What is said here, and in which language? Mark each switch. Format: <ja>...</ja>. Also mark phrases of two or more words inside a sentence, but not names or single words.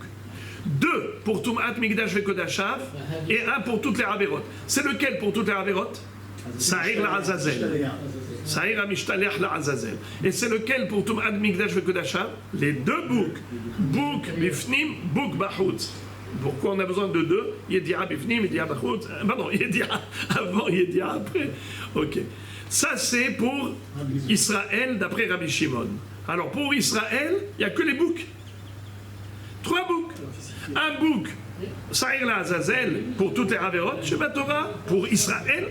<fr>2 pour</fr> <he>Tumat Migdash Vekodashav</he> <fr>et 1 pour toutes les Averot. C'est lequel pour toutes les Averot?</fr> <he>Sa'ir la Azazel. Sa'ir Amishtalech la Azazel.</he> <fr>Et c'est lequel pour</fr> <he>Tumat Migdash Vekodashav?</he> <fr>Les 2 boucs.</fr> <he>Bouk Bifnim, Bouk Bachutz.</he> <fr>Pourquoi on a besoin de deux?</fr> <he>Yedia bifnim, yedia bachut.</he> <fr>Pardon, yedia avant, yedia après. Ok. Ça, c'est pour Israël d'après Rabbi Shimon. Alors, pour Israël, il n'y a que les boucs. 3 boucs. Un bouc,</fr> <he>Sa'ir la Azazel,</he> <fr>pour toutes les Averot,</fr> <he>Sheba Torah,</he> <fr>pour Israël.</fr>